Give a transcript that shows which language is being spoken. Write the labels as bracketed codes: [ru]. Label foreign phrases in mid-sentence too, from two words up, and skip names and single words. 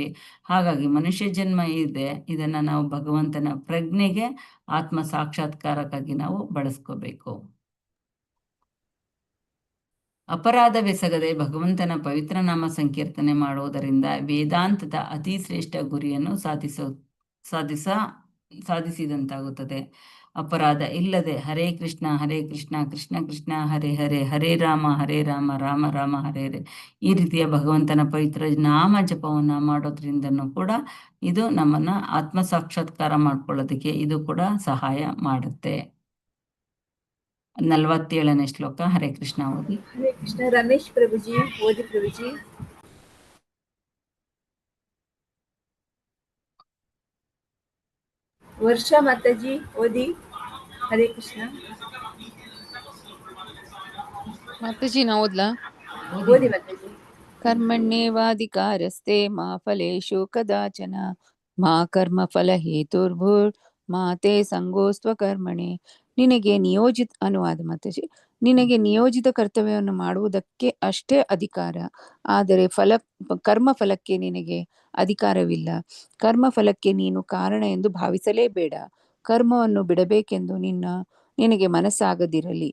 [kn] ಹಾಗಾಗಿ ಮನುಷ್ಯ ಜನ್ಮ ಇದೆ, ಇದನ್ನ ನಾವು ಭಗವಂತನ ಪ್ರಜ್ಞೆಗೆ, ಆತ್ಮ ಸಾಕ್ಷಾತ್ಕಾರಕ್ಕಾಗಿ ನಾವು ಬಳಸ್ಕೋಬೇಕು. ಅಪರಾಧವೆಸಗದೆ ಭಗವಂತನ ಪವಿತ್ರ ನಾಮ ಸಂಕೀರ್ತನೆ ಮಾಡುವುದರಿಂದ ವೇದಾಂತದ ಅತಿ ಶ್ರೇಷ್ಠ ಗುರಿಯನ್ನು ಸಾಧಿಸಿದಂತಾಗುತ್ತದೆ. ಅಪರಾಧ ಇಲ್ಲದೆ [sa] ಹರೇ ಕೃಷ್ಣ ಕೃಷ್ಣ ಕೃಷ್ಣ ಹರೇ ಹರೇ, ಹರೇ ರಾಮ ರಾಮ ರಾಮ ಹರೇ ಹರೇ [kn] ಈ ರೀತಿಯ ಭಗವಂತನ ಪವಿತ್ರ ನಾಮ ಜಪವನ್ನ ಮಾಡೋದ್ರಿಂದನೂ ಕೂಡ ಇದು ನಮ್ಮನ್ನ ಆತ್ಮ ಸಾಕ್ಷಾತ್ಕಾರ ಮಾಡ್ಕೊಳ್ಳೋದಕ್ಕೆ ಇದು ಕೂಡ ಸಹಾಯ ಮಾಡುತ್ತೆ. 47ನೇ ಶ್ಲೋಕ. [sa] ಹರೇ ಕೃಷ್ಣ [kn] ಓದಿ. [sa] ಹರೇ ಕೃಷ್ಣ. [kn] ರಮೇಶ್ ಪ್ರಭುಜಿ ಓದಿ ಪ್ರಭುಜಿ. ವರ್ಷಾ ಮಾತಾಜಿ ಓದಿ. [sa] ಹರೇ ಕೃಷ್ಣ. [kn] ಮಾತಾಜಿ ನಾ ಓದ್ಲಾ? ಓದಿ ಮಾತಾಜಿ. [sa] ಕರ್ಮಣ್ಯೇವಾಧಿಕಾರಸ್ತೆ ಮಾ ಫಲೇಷು ಕದಾಚನ ಮಾ ಕರ್ಮ ಫಲ ಹೇತುರ್ಭುರ್ ಮಾ ತೇ ಸಂಗೋಸ್ತ್ವ ಕರ್ಮಣೆ. [kn] ನಿನಗೆ ನಿಯೋಜಿತ ಅನುವಾದ ಮಾತಾಜಿ. ನಿನಗೆ ನಿಯೋಜಿತ ಕರ್ತವ್ಯವನ್ನು ಮಾಡುವುದಕ್ಕೆ ಅಷ್ಟೇ ಅಧಿಕಾರ, ಆದರೆ ಕರ್ಮ ಫಲಕ್ಕೆ ನಿನಗೆ ಅಧಿಕಾರವಿಲ್ಲ. ಕರ್ಮ ಫಲಕ್ಕೆ ನೀನು ಕಾರಣ ಎಂದು ಭಾವಿಸಲೇಬೇಡ. ಕರ್ಮವನ್ನು ಬಿಡಬೇಕೆಂದು ನಿನಗೆ ಮನಸ್ಸಾಗದಿರಲಿ.